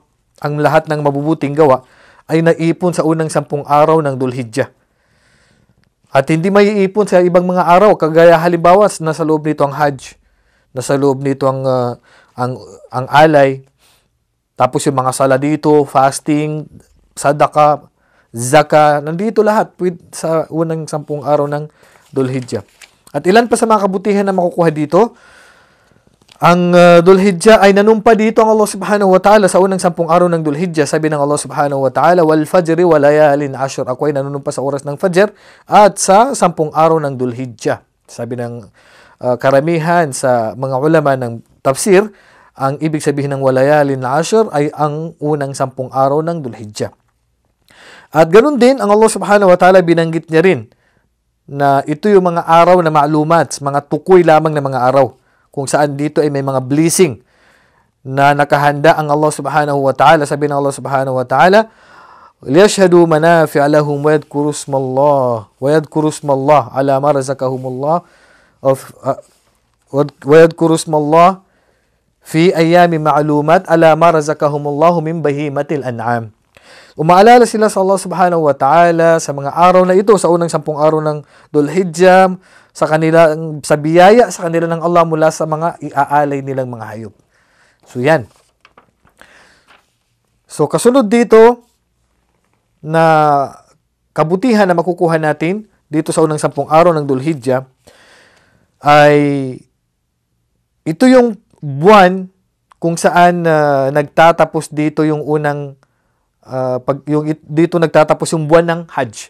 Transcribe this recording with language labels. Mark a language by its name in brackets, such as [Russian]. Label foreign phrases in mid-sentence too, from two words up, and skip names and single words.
[Filipino] Ang lahat ng mabubuting gawa ay naipon sa unang 10 araw ng Dhul-Hijjah. At hindi may iipon sa ibang mga araw, kagaya halimbawa nasa loob nito ang Hajj, nasa loob nito ang alay, tapos yung mga sala dito, fasting, sadaka, zaka, nandito lahat sa unang 10 araw ng Dhul-Hijjah. At ilan pa sa mga kabutihan na makukuha dito? Ang Dhul-Hijjah ay nanumpa dito ang Allah [Arabic] سبحانه وتعالى [Filipino] sa unang 10 araw ng Dhul-Hijjah. Sabi ng Allah [Arabic] سبحانه وتعالى, "والفجر وليال عشر." [Filipino] Ako ay nanunumpa sa oras ng Fajr at sa 10 araw ng Dhul-Hijjah. Sabi ng karamihan sa mga ulama ng tafsir, ang ibig sabihin ng [Arabic] وليال عشر [Filipino] ay ang unang 10 araw ng Dhul-Hijjah. At ganun din, ang Allah [Arabic] سبحانه وتعالى [Filipino] binanggit niya rin na ito yung mga araw na ma'lumat, mga tukoy lamang na mga araw, kung saan dito ay may mga blessing na nakahanda ang Allah subhanahu wa ta'ala. Sabi ng Allah [Arabic] سبحانه وتعالى, "ليشهدوا منافع لهم ويذكروا اسم الله على ما رزقهم الله ويذكروا اسم الله في أيام معلومات على ما رزقهم الله من بهيمة الأنعام. [Filipino] Umaalala sila sa Allah [Arabic] سبحانه وتعالى [Filipino] sa mga araw na ito, sa unang 10 araw ng Dhul Hijjah, sa biyaya sa kanila ng Allah mula sa mga iaalay nilang mga hayop. So yan. So kasunod dito na kabutihan na makukuha natin dito sa unang 10 araw ng Dhul Hijjah ay ito yung buwan kung saan nagtatapos dito yung unang dito nagtatapos yung buwan ng Hajj.